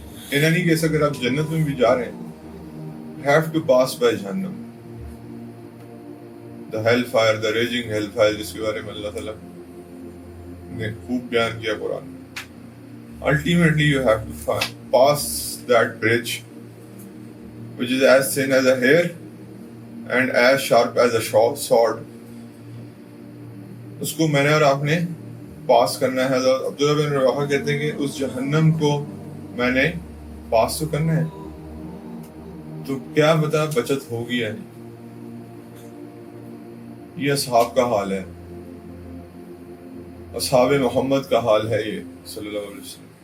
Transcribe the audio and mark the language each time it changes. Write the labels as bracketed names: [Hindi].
[Urdu] اینا نہیں کہ اگر آپ جنت میں بھی جا رہے ہیں، [English] have to pass by [Urdu] جہنم، [English] the hell fire, the raging hell fire، [Urdu] جس کے بارے میں اللہ تعالیٰ نے خوب بیان کیا قرآن میں. [English] Ultimately you have to pass that bridge which is as thin as a hair and as sharp as a sword. [Urdu] اس کو میں نے اور آپ نے پاس کرنا ہے. عبداللہ بن رواحہ کہتے ہیں کہ اس جہنم کو میں نے پاس تو کرنا ہے، تو کیا بتا بچت ہوگی یا نہیں. یہ اصحاب کا حال ہے، اصحاب محمد کا حال ہے یہ صلی اللہ علیہ وسلم.